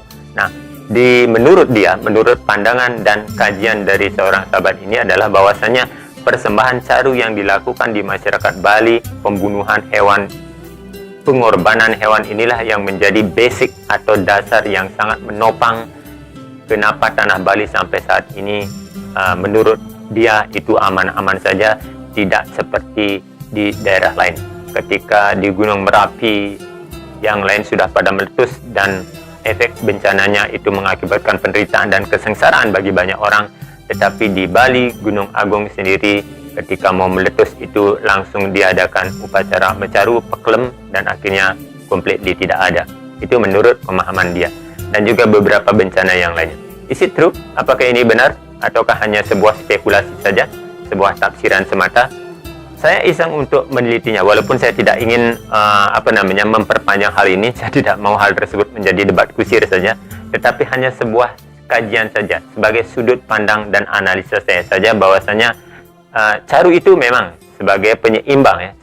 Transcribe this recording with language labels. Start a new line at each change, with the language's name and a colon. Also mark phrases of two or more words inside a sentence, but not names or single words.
Indonesian: Nah, menurut dia, menurut pandangan dan kajian dari seorang sahabat ini adalah bahwasanya persembahan caru yang dilakukan di masyarakat Bali, pembunuhan hewan, pengorbanan hewan, inilah yang menjadi basic atau dasar yang sangat menopang kenapa tanah Bali sampai saat ini menurut dia itu aman-aman saja, tidak seperti di daerah lain. Ketika di Gunung Merapi yang lain sudah pada meletus dan efek bencananya itu mengakibatkan penderitaan dan kesengsaraan bagi banyak orang, tetapi di Bali, Gunung Agung sendiri ketika mau meletus itu langsung diadakan upacara mecaru, peklem, dan akhirnya completely tidak ada. Itu menurut pemahaman dia. Dan juga beberapa bencana yang lainnya.
English: Is it true?
Indonesian: Apakah ini benar? Ataukah hanya sebuah spekulasi saja? Sebuah tafsiran semata? Saya iseng untuk menelitinya, walaupun saya tidak ingin memperpanjang hal ini. Saya tidak mau hal tersebut menjadi debat kusir saja, tetapi hanya sebuah kajian saja sebagai sudut pandang dan analisa saya saja, bahwasanya caru itu memang sebagai penyeimbang ya.